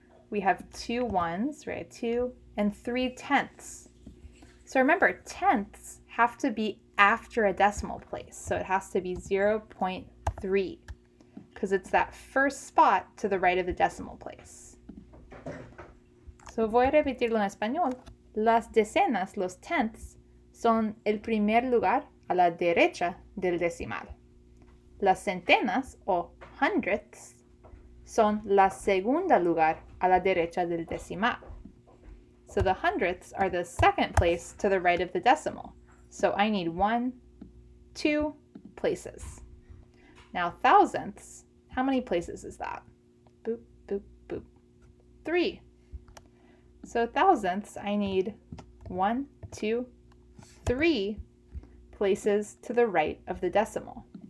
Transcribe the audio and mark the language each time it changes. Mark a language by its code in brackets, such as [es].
[en] We have 2 ones, right? 2, and 3 tenths. So remember, tenths have to be after a decimal place. So it has to be 0.3 because it's that first spot to the right of the decimal place. [es] So voy a repetirlo en español. Las decenas, los tenths, son el primer lugar a la derecha del decimal. Las centenas o hundredths son la segunda lugar a la derecha del decimal. [en] So the hundredths are the second place to the right of the decimal. So I need 1, 2 places. Now thousandths, how many places is that? Boop, boop, boop. 3. So thousandths, I need 1, 2, 3 places to the right of the decimal.